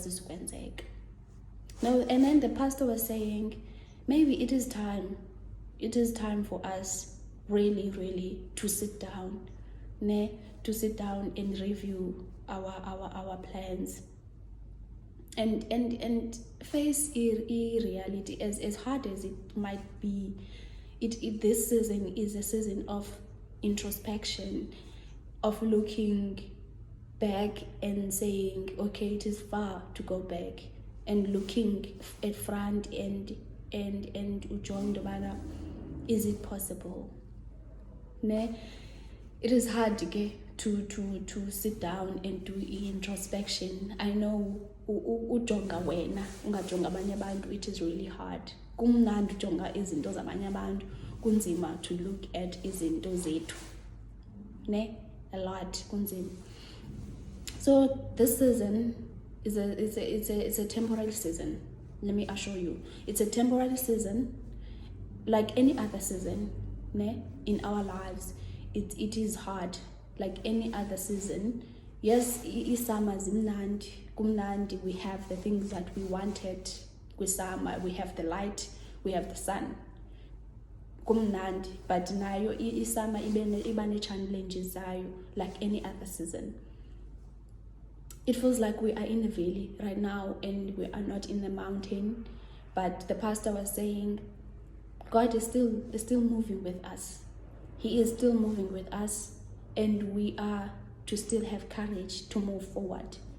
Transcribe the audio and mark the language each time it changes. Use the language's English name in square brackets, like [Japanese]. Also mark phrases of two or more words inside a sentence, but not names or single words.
[English] And then the pastor was saying, maybe it is time for us really to sit down, to sit down and review our plans, and face reality as hard as it might be. This season is a season of introspection, of looking back and saying, okay, it is far to go back, and looking at front and [Xhosa] ujonga ubana, [English] is it possible? Ne? It is hard to sit down and do introspection. I know [Xhosa] ujonga wena ungajonga abanye abantu, [English] it is really hard. [Xhosa] Kumnandi ujonga izinto zabanye abantu, kunzima [English] to look at [Xhosa] izinto zethu. [English] Ne? A lot kunzima. So this season is a temporary season. Let me assure you, it's a temporary season, like any other season, ne? In our lives. It is hard, like any other season. Yes, summer is kumnandi. We have the things that we wanted with summer. We have the light, we have the sun. [Xhosa] Kumnandi, but nayo summer ibane challenges zayo, [English] like any other season. It feels like we are in a valley right now and we are not in the mountain. But the pastor was saying, God is still moving with us. He is still moving with us, and we are to still have courage to move forward.